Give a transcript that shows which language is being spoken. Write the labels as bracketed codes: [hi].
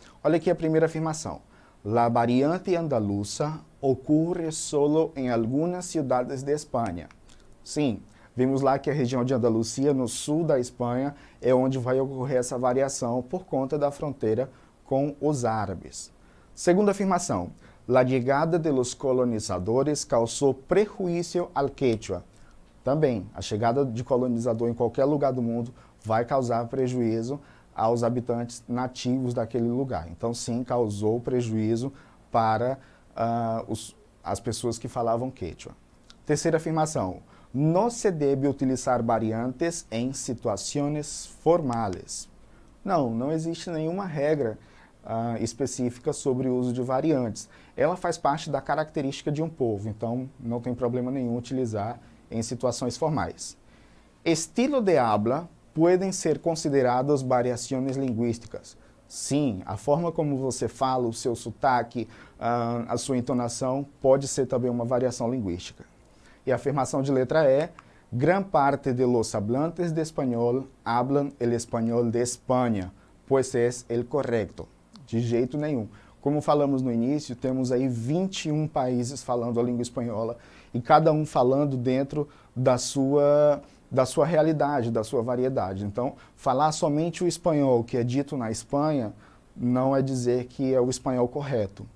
[pt] Olha aqui a primeira afirmação. [es] La variante andaluza ocurre solo en algunas ciudades de Espanha. [pt] Sim, vimos lá que a região de Andalucia, no sul da Espanha, é onde vai ocorrer essa variação por conta da fronteira com os árabes. Segunda afirmação. [es] La llegada de los colonizadores causó prejuízo al quechua. [pt] Também, a chegada de colonizador em qualquer lugar do mundo vai causar prejuízo aos habitantes nativos daquele lugar. Então, sim, causou prejuízo para as pessoas que falavam quechua. Terceira afirmação. [es] No se debe utilizar variantes [pt] em situações formais. Não existe nenhuma regra específica sobre o uso de variantes. Ela faz parte da característica de um povo, então não tem problema nenhum utilizar em situações formais. [es] Estilo de habla [pt] podem ser consideradas variações linguísticas. Sim, a forma como você fala, o seu sotaque, a sua entonação pode ser também uma variação linguística. E a afirmação de letra E, [es] gran parte de los hablantes de español hablan el español de España, pues es el correcto. [pt] De jeito nenhum. Como falamos no início, temos aí 21 países falando a língua espanhola e cada um falando dentro da sua realidade, da sua variedade. Então, falar somente o espanhol que é dito na Espanha não é dizer que é o espanhol correto.